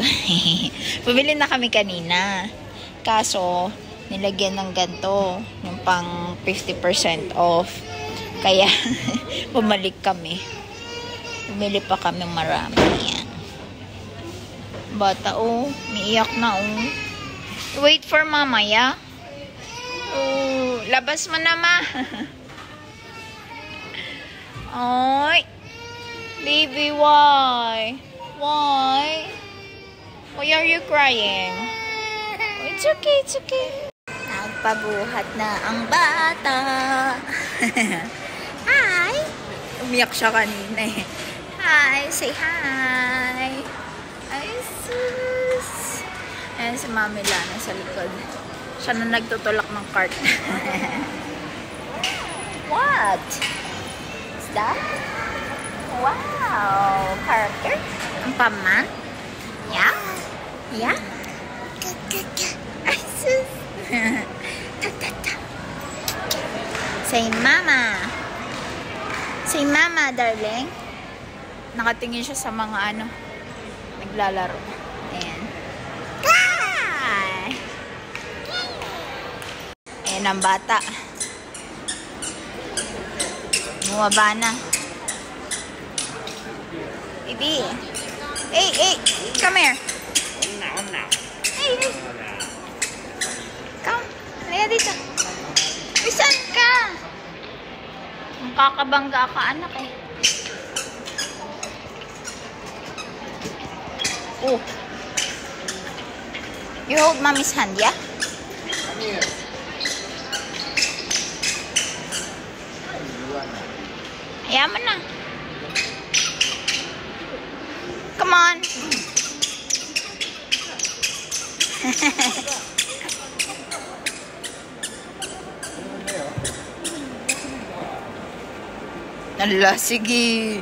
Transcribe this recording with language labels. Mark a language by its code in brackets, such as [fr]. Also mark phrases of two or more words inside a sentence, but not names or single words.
[tl] Bumili na kami kanina. Kaso, nilagyan ng ganito. Yung pang 50% off. Kaya, bumalik kami. Bumili pa kami marami. Yan. Bata, oh. Umiiyak na, [en] oh. Wait for mama, ya. [tl] Oh, labas mo na, ma. Ay. [en] Baby, why? Why? Why are you crying? Oh, it's okay, it's okay. [tl] Nagpabuhat na ang bata. Hi! Umiyak siya kanina eh. Hi! [en] Say hi! [tl] Ay, sus! Ayan si Mami Lana sa likod. Siya na nagtutulak ng cart. [en] What? Is that? [tl] Wow! Character? Ang paman? [en] Yeah? Yeah? [tl] Ay, sus! [en] Say mama! Say mama, darling! [tl] Nakatingin siya sa mga naglalaro. Ayan. Hi! Ayan ang bata. Bumaba na. [en] Baby. Hey, come here. Hey. Come. [tl] Halika dito. Uy, saan ka? Ang kakabangga ka, anak eh. Oh. [en] You hold mommy's hand, yeah? [tl] Hayaan mo na. [en] Come on. [tl] Ala, sige.